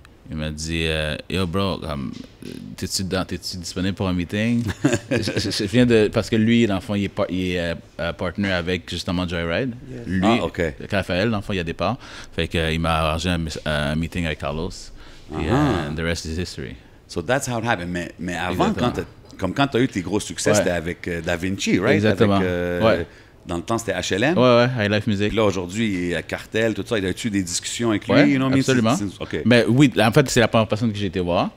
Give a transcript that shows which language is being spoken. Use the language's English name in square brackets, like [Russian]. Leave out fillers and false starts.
[French] Il m'a dit, [English] yo bro, [French] t'es-tu disponible pour un meeting? je viens de. Parce que lui, dans le fond, il est partner avec justement Joyride. [English] Yes. [French] Lui, Ah, OK. Raphaël, dans le fond, il y a des parts. Fait qu'il m'a arrangé un meeting avec Carlos. Puis [English] the rest is history. So that's how it happened. [French] Mais avant, quand tu as eu tes gros succès, Ouais. c'était avec Da Vinci, right? Exactement. Avec, Ouais. Dans le temps, c'était HLM. Ouais, High Life Music. Puis là, aujourd'hui, il est à Cartel, tout ça. Il a-tu des discussions avec lui? Ouais, [English] you know what I mean? [French] absolument. OK. Mais oui, en fait, c'est la première personne que j'ai été voir.